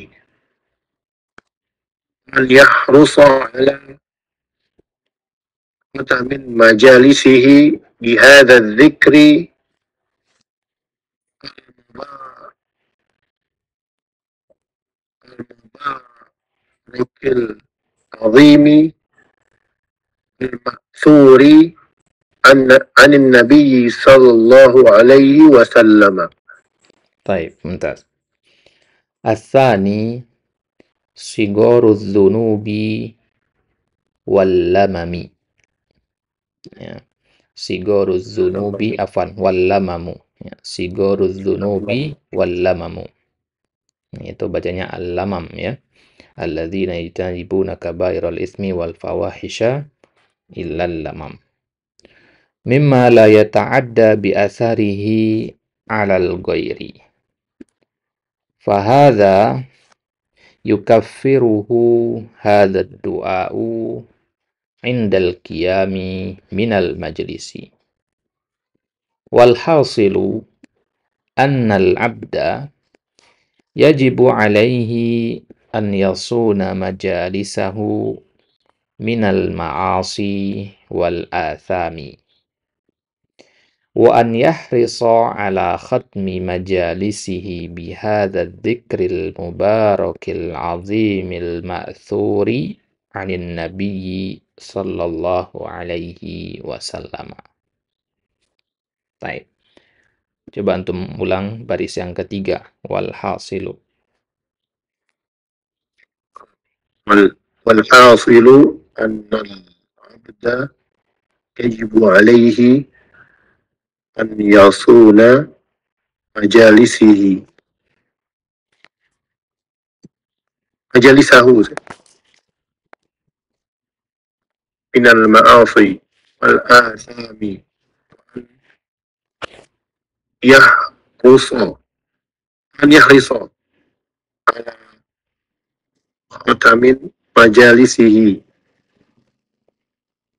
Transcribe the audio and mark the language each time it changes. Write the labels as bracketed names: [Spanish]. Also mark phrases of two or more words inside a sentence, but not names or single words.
[Arabic] أن يحرص على من مجالسه بهذا الذكر المبارك العظيم المأثور عن النبي صلى الله عليه وسلم. طيب، ممتاز. الثاني صغائر الذنوب واللمم. Ya. صغائر الذنوب أفان واللمم. Ya. صغائر الذنوب واللمم. [Indonesian] Itu bacanya [Arabic] al-lamam ya. الذين يجتنبون كبائر الإثم والفواحش إلا اللمم. مما لا يتعدى بأثره على الغير. فهذا يكفره هذا الدعاء عند القيام من المجلس. والحاصل أن العبد يجب عليه أن يصون مجالسه من المعاصي والآثام. وأن يحرص على ختم مجالسه بهذا الذكر المبارك العظيم المأثور عن النبي صلى الله عليه وسلم. [Indonesian] Baik. Coba antum ulang baris yang ketiga. [Arabic] والحاصل. والحاصل أن العبد يجب عليه أن يصون مجالسه من المعاصي والآثام، يحرص على ختم مجالسه